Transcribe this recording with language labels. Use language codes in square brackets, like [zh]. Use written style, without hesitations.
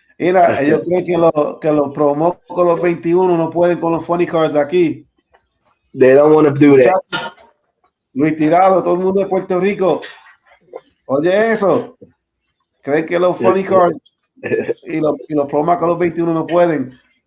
[es] Mira, ellos creen que los promos con los 21 no pueden con los funny cars de aquí. [en] They don't want to do that. [es] Luis Tirado, todo el mundo de Puerto Rico. Oye eso. Creen que los funny cars y los promos con los 21 no pueden.